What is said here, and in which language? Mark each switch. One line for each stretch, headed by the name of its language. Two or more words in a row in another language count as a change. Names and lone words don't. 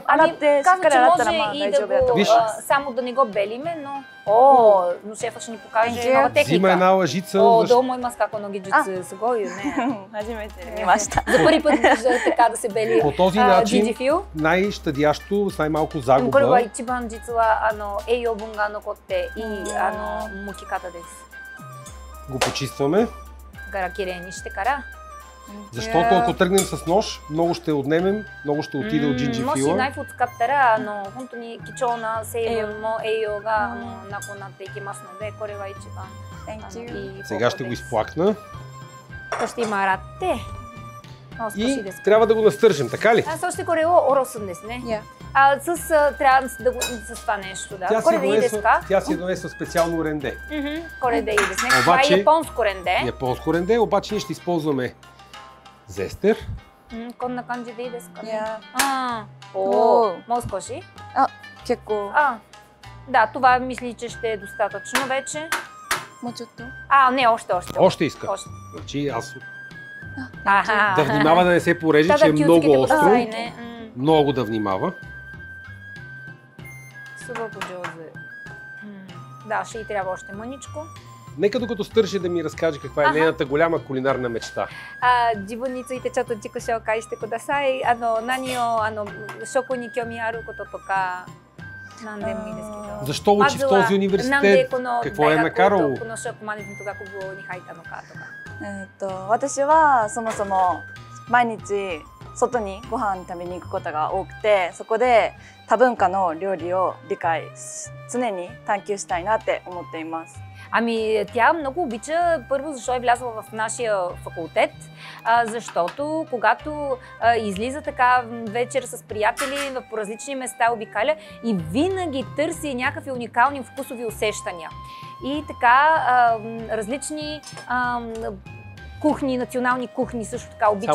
Bulgarian: Казва, че може и да го само да не го белиме, но... но шефа ще ни покаже нова техника. Взима една лъжица. Долу мой маскако ноги джуцу с гою, не. За първи път вижда така да се бели. По този начин най-щадящо, с най-малко загуба.
Japanese: これは一番実は栄養分が残っていい剥き方です。
Bulgarian: Го почистваме.
Japanese: から綺麗にしてから。
Bulgarian: Защото ако тръгнем с нож, много ще отнемем, много ще отиде от джинджифила.
Japanese: もしナイフを使ったら本当に貴重な成分も栄養がなくなっていきますので、これは一番いい。
Bulgarian: Сега ще го изплакна.
Japanese: そして今洗って、
Bulgarian: и трябва да го настържим, така ли?
Japanese: そしてこれをおろすんですね。
Bulgarian: трябва да го с това нещо, да.
Japanese: これでいいですか?
Bulgarian: Тя си донесла специално ренде.
Japanese: これでいいですね.
Bulgarian: Това е японско ренде. Японско ренде, обаче ние ще използваме зестер.
Japanese: こんな感じでいいですかね. もう少し? 結構.
Bulgarian: Да, това мисля, че ще е достатъчно вече. Не, още. Още иска. Значи аз... Да внимава да не се пореже, че е много остро. Много да внимава. Да, ще и трябва още мъничко. Нека докато стърже да ми разкаже каква е нейната голяма кулинарна мечта.
Japanese: 自分についてちょっと自己紹介してください。何を食に興味あることとか何でもいいですけど。
Bulgarian: Защо учи в този университет? Какво е накарало?
Japanese: この食マネジメント学部に入ったのかとか。私はそもそも毎日外にご飯食べに行くことが多くて、そこで多文化の料理を理解常に探求したいなって思っています。
Bulgarian: Ами, тя много обича, първо, защо е влязла в нашия факултет, защото когато излиза така вечер с приятели по различни места, обикаля и винаги търси някакви уникални вкусови усещания. И така, различни кухни, национални кухни също така обича.